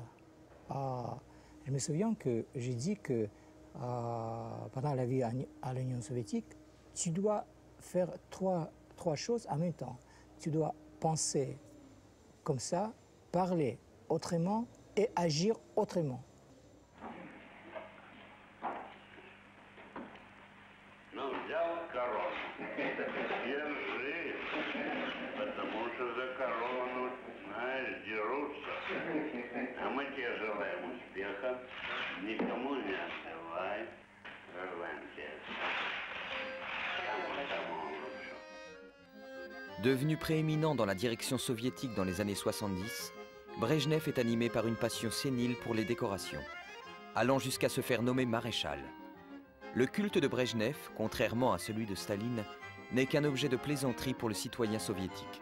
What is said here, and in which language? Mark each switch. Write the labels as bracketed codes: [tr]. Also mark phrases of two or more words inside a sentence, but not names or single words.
[fr] Je me souviens que j'ai dit que pendant la vie à l'Union soviétique, tu dois faire trois choses en même temps. Tu dois penser comme ça, parler autrement et agir autrement. [ru] Ну, взял корону. Держи, потому что за корону, знаешь, дерутся. А мы тебе желаем успеха. Никому не отдавай. Желаем тебе. [fr] Devenu prééminent dans la direction soviétique dans les années 70, Brejnev est animé par une passion sénile pour les décorations, allant jusqu'à se faire nommer maréchal. Le culte de Brejnev, contrairement à celui de Staline, n'est qu'un objet de plaisanterie pour le citoyen soviétique.